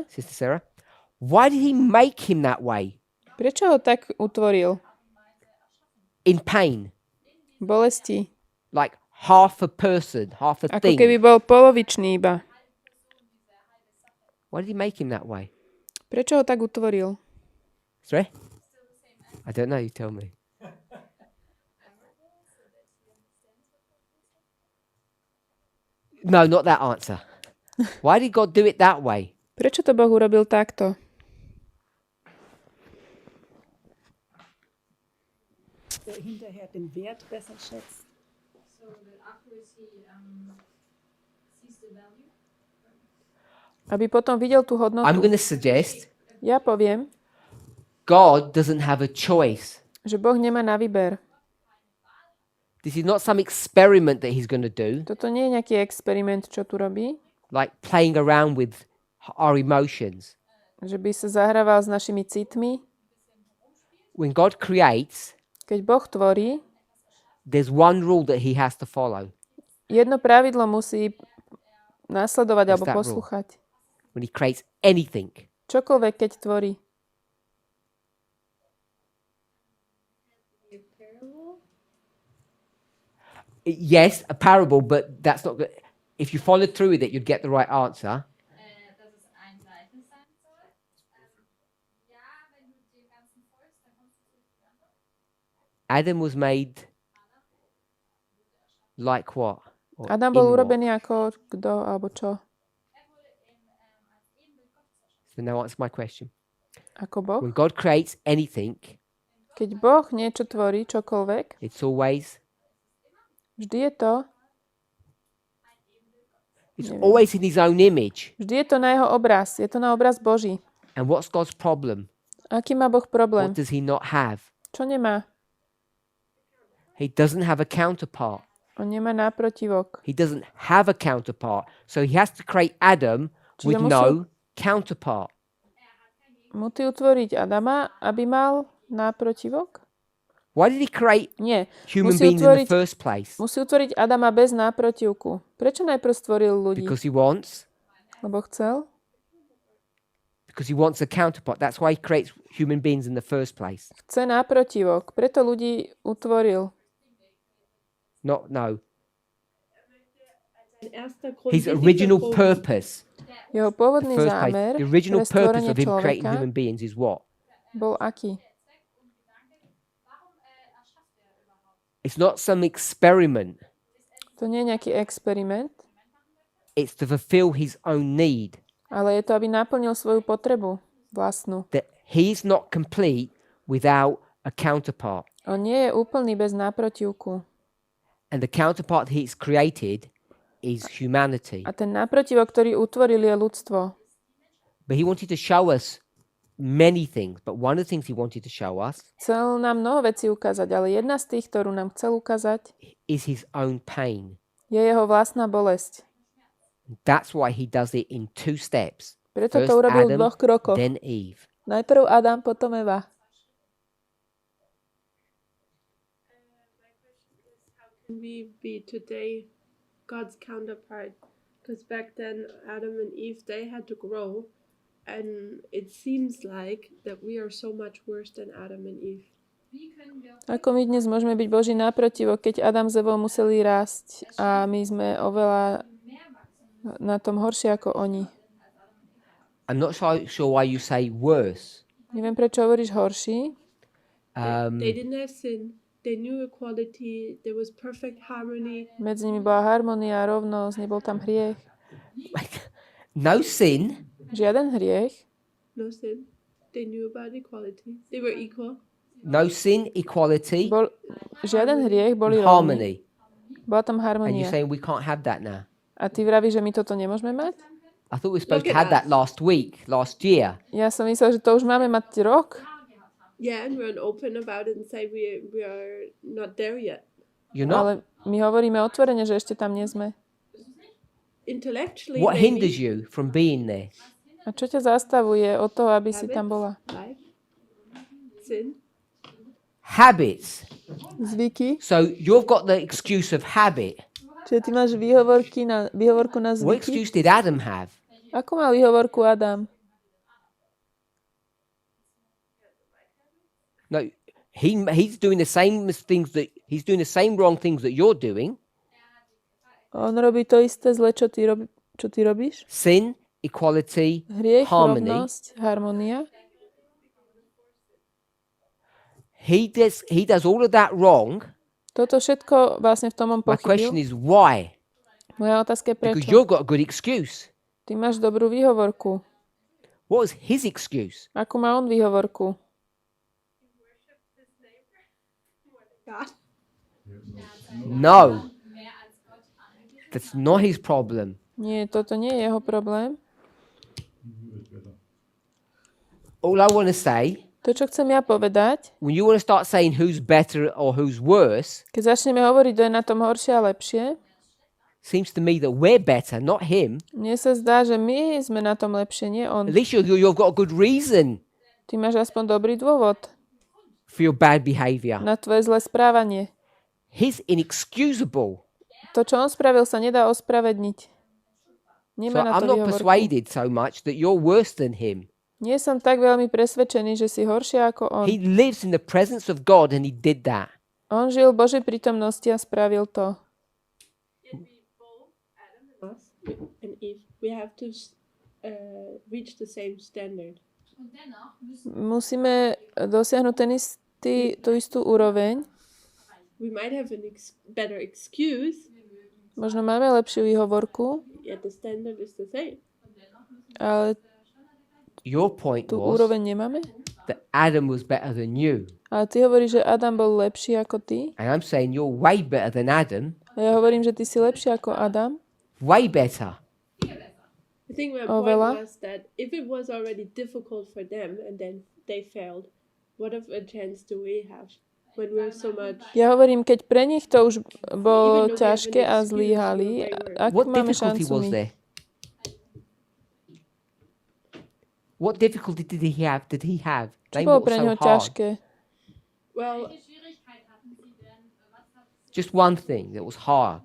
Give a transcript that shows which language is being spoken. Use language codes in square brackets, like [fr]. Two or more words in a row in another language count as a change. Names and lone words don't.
[en] Sister Sarah, why did he make him that way? [sk] prečo ho tak utvoril? [en] In pain. [sk] Bolesti. [en] Like half a person, half a [sk] Ako [en] thing. [sk] keby bol polovičný iba. [en] Why did he make him that way? [sk] Prečo ho tak utvoril? [en] Sorry? I don't know, you tell me. No, not that answer. Why did God do it that way? [sk] Prečo to Boh urobil takto? [de] Hinterher den Wert besser schätzt. [en] So that afterwards he sees the value. [sk] Aby potom videl tú [en] I'm [sk] hodnotu. [en] going to suggest [sk] Ja poviem, [en] God doesn't have a choice. [sk] že Boh nemá na výber. [en] This is not some experiment that he's going to do, [sk] Toto nie je nejaký experiment, čo tu robí. [en] like playing around with our emotions. [sk] Že by sa zahrával s našimi citmi. [en] When God creates, [sk] Keď Boh tvorí, [en] there's one rule that he has to follow. [sk] jedno pravidlo musí nasledovať [en] What's [sk] alebo [en] that rule? [sk] poslúchať. [en] When he creates anything, [sk] Čokoľvek, keď tvorí. [en] yes, a parable, but that's not good. If you followed through with it, you'd get the right answer. [de] Dass es ein Gleichnis sein soll. Ja, wenn du dem Ganzen folgst, dann kommst du zu der Antwort. [en] Adam was made like what? Or [sk] Adam [en] in [sk] bol [en] what? [sk] urobený ako kto alebo čo? [en] So now answer my question. [sk] Ako Boh? [en] When God creates anything, [sk] Keď Boh niečo tvorí, čokoľvek, [en] it's always [sk] vždy je to [en] always in his own image. [sk] Vždy je to na jeho obraz. Je to na obraz Boží. [en] And what's God's problem? [sk] Aký má Boh problém? [en] What does he not have? [sk] Čo nemá? [en] He doesn't have a counterpart. [sk] On nemá náprotivok. [en] He doesn't have a counterpart. So he has to create Adam [sk] Čiže [en] with [sk] musel- [en] no counterpart. [sk] Musí utvoriť Adama, aby mal náprotivok? [en] Why did he create [sk] Nie. [en] human [sk] Musí [en] beings in the [sk] utvoriť, [en] first place? [sk] musí utvoriť Adama bez náprotivku. Prečo najprv stvoril ľudí? [en] Because he wants a counterpart. That's why he creates human beings in the first place. [sk] Chce náprotivok. Preto ľudí utvoril. [en] No. [de] Ein erster Grund, [en] His [de] wie sich [en] original [de] das [en] purpose. [sk] Jeho [en] The [sk] pôvodný [en] first place. [sk] zámer [en] The original [sk] pre [en] purpose [sk] stvorenie [en] of him creating [sk] človeka [en] human beings is what? [sk] bol aký? [en] It's not some experiment. [sk] To nie je nejaký experiment, [en] It's to fulfill his own need. [sk] ale je to, aby naplnil svoju potrebu vlastnú. [en] That he's not complete without a counterpart. [sk] On nie je úplný bez náprotivku. [en] And the counterpart he's created is humanity. [sk] A ten náprotivok, ktorý utvoril, je ľudstvo. [en] But he wanted to show us many things. But one of the things he wanted to show us [sk] Chcel nám mnoho vecí ukázať, ale jedna z tých, ktorú nám chcel ukázať, [en] is his own pain. [sk] je jeho vlastná bolesť. [en] That's why he does it in 2 steps. [sk] Preto First to urobil v [en] Adam, [sk] 2 krokoch. [en] then Eve. [sk] Najprv Adam, potom Eva. [en] can we be today God's counterpart? Because back then, Adam and Eve, they had to grow. And it seems like that we are so much worse than Adam and Eve. [sk] Ako my dnes môžeme byť Boží naprotivo, keď Adam s Evou museli rásť a my sme oveľa na tom horšie ako oni. [en] I'm not sure why you say worse. [sk] Neviem, prečo hovoríš horší. [en] They didn't have sin. They knew equality. There was perfect harmony. [sk] Medzi nimi bola harmónia, rovnosť, nebol tam hriech. [en] No sin. [sk] Žiaden hriech. [en] No sin. They knew about equality. They were equal. No sin, equality, [sk] Žiaden hriech, boli rovní. [en] harmony. [sk] Bola tam [en] And you're [sk] harmónia. [en] saying we can't have that now. [sk] A ty vravíš, že my toto nemôžeme mať? [en] I thought we were supposed Look to at have that last year. [sk] Ja som myslel, že to už máme mať rok. [en] Yeah, and we're open about it and say we are not there yet. You're not. [sk] Ale my hovoríme otvorene, že ešte tam nie sme. [en] Intellectually, What maybe. hinders you from being there? [sk] A čo ťa zastavuje od toho, aby si tam bola? [en] Life, sin. Habits. [sk] Zvyky? [en] So you've got the excuse of habit. [sk] Čiže ty máš výhovorku na [en] What [sk] zvyky? [en] excuse did Adam have? [sk] Ako mal výhovorku Adam? [en] No, he's doing the same things that he's doing the same wrong things that you're doing. [sk] On robí to isté zle, čo ty robíš? [en] Sin, equality, [sk] Hriech, [en] harmony. [sk] rovnosť, harmónia. [en] He does all of that wrong. [sk] Toto všetko vlastne v tom on [en] My question [sk] pochybil. [en] is why? [sk] Moja otázka je [en] Because [sk] prečo. [en] you've got a good excuse. [sk] Ty máš dobrú výhovorku. [en] What was his excuse? [sk] Akú má on výhovorku? [en] God. No. That's not his problem. [sk] Nie, toto nie je jeho problém. [en] All I want to say, [sk] To, čo chcem ja povedať, [en] when you want to start saying who's better or who's worse, [sk] keď začneme hovoriť, kto je na tom horšie a lepšie, [en] seems to me that we're better, not him. [sk] mne sa zdá, že my sme na tom lepšie, nie on. [en] At least you've got a good reason [sk] Ty máš aspoň dobrý dôvod [en] for your bad behavior. [sk] na tvoje zlé správanie. [en] He's inexcusable. [sk] To, čo on spravil, sa nedá ospravedniť. [en] So [sk] Nemá na [en] I'm [sk] to [en] not [sk] výhovorku. [en] persuaded so much that you're worse than him. [sk] Nie som tak veľmi presvedčený, že si horšie ako on. [en] He lives in the presence of God and he did that. [sk] On žil v Božej prítomnosti a spravil to. [en] Us and Eve, we have to reach the same standard. [sk] Musíme dosiahnuť tú istú úroveň. [en] We might have better excuse, [sk] Možno máme lepšiu výhovorku, [en] yet the standard is the same. [sk] ale [en] Your point [sk] tú [en] was [sk] úroveň nemáme. [en] that Adam was better than you. [sk] Ale ty hovoríš, že Adam bol lepší ako ty. [en] And I'm saying you're way better than Adam. [sk] A ja hovorím, že ty si lepší ako Adam. [en] Way better. I think my [sk] Veľa. [en] point was that if it was already difficult for them and then they failed, what of a chance do we have when we're so much? [sk] Ja hovorím, keď pre nich to už bolo [en] Even though we have [sk] ťažké [en] an [sk] a [en] excuse, [sk] zlyhali, [en] we're way worse. [sk] akú [en] What [sk] máme [en] difficulty [sk] šancu [en] was [sk] my? [en] there? What difficulty did he have? [sk] Čo [en] Name [sk] bolo [en] what [sk] pre [en] was [sk] neho [en] so hard. [sk] ťažké? [en] Well, Just one thing that was hard.